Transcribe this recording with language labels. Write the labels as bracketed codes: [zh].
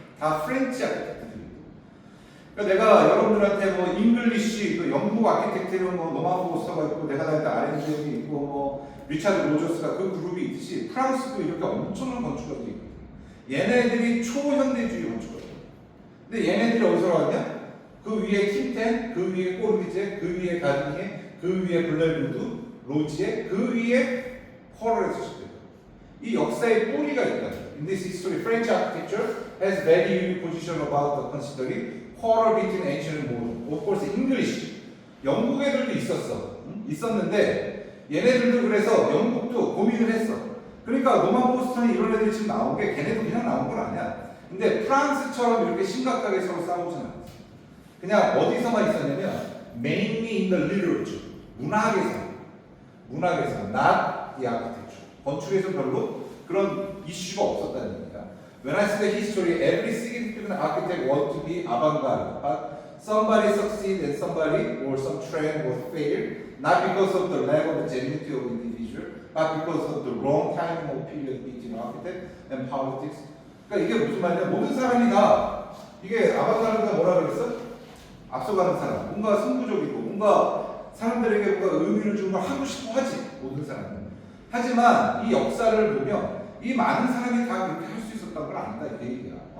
[ko] 다 프렌치 아키텍트들이. 그러니까 내가 여러분들한테 뭐 잉글리시, 그 영국 아키텍트는 뭐 노만 포스터가 있고 내가 다닐 때 RMDM이 있고 뭐 리차드 로저스가 그 그룹이 있듯이 프랑스도 이렇게 엄청난 건축가들이 있거든. 얘네들이 초현대주의 건축가들. 근데 얘네들이 어디서 나왔냐? 그 위에 틴텐, 그 위에 꼬르비제, 그 위에 가르니에, 그 위에 블레르드, 로지에, 그 위에 쿼럴에서 시작돼요. 이 역사의 뿌리가 있다. [en] In this history, French architecture has very unique position about the considering quarrel between ancient and modern. Of course, English. [ko] 영국 애들도 있었는데 얘네들도 그래서 영국도 고민을 했어. 그러니까 노만 포스턴이 이런 애들이 지금 나온 게 걔네도 그냥 나온 건 아니야. 근데 프랑스처럼 이렇게 심각하게 서로 싸우지는 않았어. 그냥 어디서만 있었냐면 [en] mainly in the literature. [ko] 문학에서 [en] not the architecture. [ko] 건축에서 별로 그런 이슈가 없었다는 얘기야. [en] When I study history, every significant architect want to be avant-garde, but somebody succeed and somebody or some trend was failed, not because of the lack of genuinity of individual, but because of the wrong timing of period between architect and politics. [ko] 그러니까 이게 무슨 말이냐? 모든 사람이 다 이게 아방가르드가 뭐라 그랬어? 앞서가는 사람, 뭔가 승부적이고 뭔가 사람들에게 뭔가 의미를 주는 걸 하고 싶어 하지, 모든 사람은. 하지만 이 역사를 보면 이 많은 사람이 다 그렇게 할 수 있었던 걸 안다, 이 얘기야.